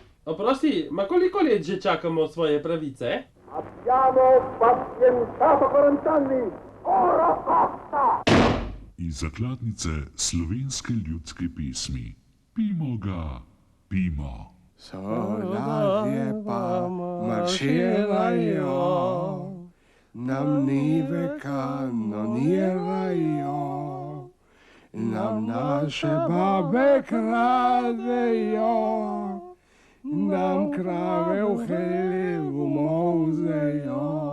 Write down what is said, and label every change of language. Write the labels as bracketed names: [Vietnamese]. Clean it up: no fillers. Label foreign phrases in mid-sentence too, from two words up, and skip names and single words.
[Slovenian] Oprosti, ma koliko let že čakamo svoje pravice? [Italian] Abbiamo pazientato 40 anni, ora basta! [Slovenian] Iz zakladnice slovenske ljudske pesmi. Pimo ga, pimo. Soladje pa marširajo, nam nive kanonirajo, nam naše babe kradejo, nam krave v hlevu molzejo.